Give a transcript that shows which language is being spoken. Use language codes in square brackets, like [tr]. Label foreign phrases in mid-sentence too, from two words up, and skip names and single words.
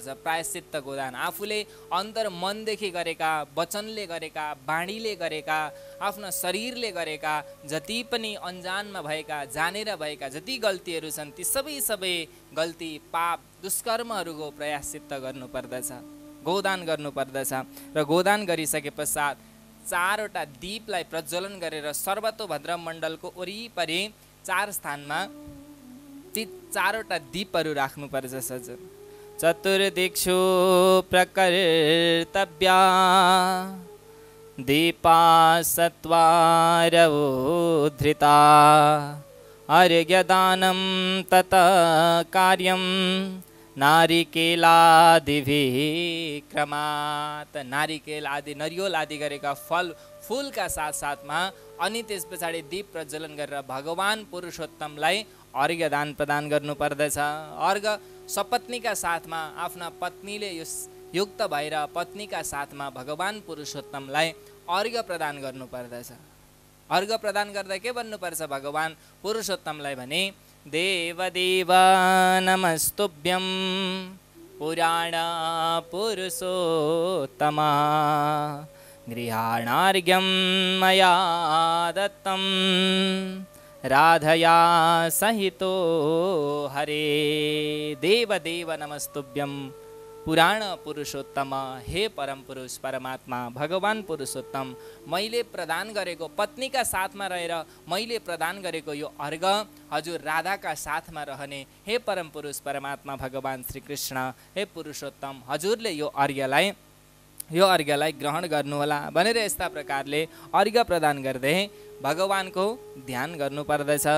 [ne] प्रायश्चित्त गोदान आफूले अन्तर मनदेखि गरेका, वचनले गरेका, बाणीले गरेका, आफ्ना शरीरले गरेका जति पनि अन्जानमा भएका, जानेर भएका जति गल्तीहरू छन् ती सबै गल्ती, पाप, दुष्कर्महरूको प्रायश्चित्त गर्नुपर्दछ, गोदान गर्नुपर्दछ। र गोदान गरिसके पश्चात 4वटा दीपलाई प्रज्वलन गरेर सर्वतोभद्र मण्डलको वरिपरि 4 स्थानमा ती 4वटा दीपहरू राख्नुपर्छ सज्जन। [sa] चतुर्दिक्षु प्रकर्तव्या दीपा सत्वारवोद्धृता अर्घ्यदानं ततः कार्यं नारिकेलादिभिः क्रमात्। [ne] नारिकेल आदि, नरिवल आदि गरेका फल फूलका साथमा अनि त्यस पछाडि दीप प्रज्वलन गरेर भगवान पुरुषोत्तमलाई अर्घ्य दान प्रदान गर्नुपर्दछ। अर्घ्य सपत्नीका साथमा आफ्ना पत्नीले युक्त भएर पत्नीका साथमा भगवान पुरुषोत्तमलाई अर्घ्य प्रदान गर्नुपर्दछ। अर्घ्य प्रदान गर्दा के भन्नुपर्छ भगवान पुरुषोत्तमलाई भने [sa] देवदेव नमस्तुभ्यं पुराण पुरुषोत्तमा गृहाणार्घ्यं मया दत्तं राधया सहितो हरे। देवदेव नमस्तुभ्यं पुराण पुरुषोत्तम, [ne] हे परम पुरुष परमात्मा भगवान पुरुषोत्तम, मैले प्रदान गरेको पत्नीका साथमा रहेर मैले प्रदान गरेको यो अर्घ्य हजुर राधाका साथमा रहने हे परम पुरुष परमात्मा भगवान श्री कृष्ण, हे पुरुषोत्तम हजुरले यो अर्घ्यलाई ग्रहण गर्नुहोला भनेर यस्ता प्रकारले अर्घ्य प्रदान गर्दै भगवानको ध्यान गर्नुपर्दछ।